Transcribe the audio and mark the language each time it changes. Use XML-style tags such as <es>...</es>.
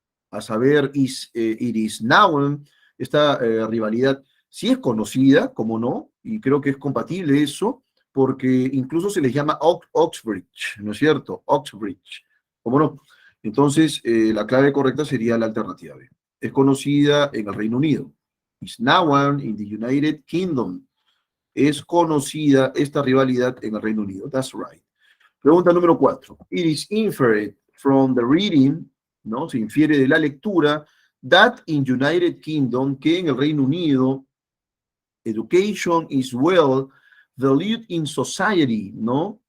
<es>A saber,</es> <en>it is known.</en> <es>Esta rivalidad sí es conocida, como no, y creo que es compatible eso, porque incluso se les llama Oxbridge, ¿no es cierto? Oxbridge, ¿cómo no? Entonces, la clave correcta sería la alternativa B. Es conocida en el Reino Unido.</es> <en>Is known in the United Kingdom.</en> <es>Es conocida esta rivalidad en el Reino Unido.</es> <en>That's right.</en> <es>Pregunta número 4.</es> <en>It is inferred from the reading, ¿no?</en> <es>Se infiere de la lectura,</es> <en>that in United Kingdom,</en> <es>que en el Reino Unido,</es> <en>education is well valued in society,</en> <es>¿no?</es>